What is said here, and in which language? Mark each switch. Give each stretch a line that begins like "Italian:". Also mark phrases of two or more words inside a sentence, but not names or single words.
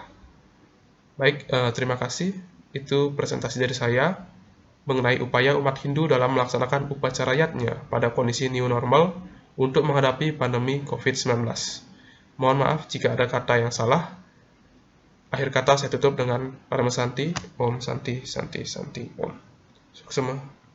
Indonesian: Baik, terima kasih. Itu presentasi dari saya mengenai upaya umat Hindu dalam melaksanakan upacara yatnya pada kondisi
English: new normal
Indonesian: untuk menghadapi pandemi COVID-19. Mohon maaf jika ada kata yang salah. Akhir kata saya tutup dengan
Sanskrit: Parama Santi, Om Santi, Santi, Santi, Om.
Indonesian: Sukses semua.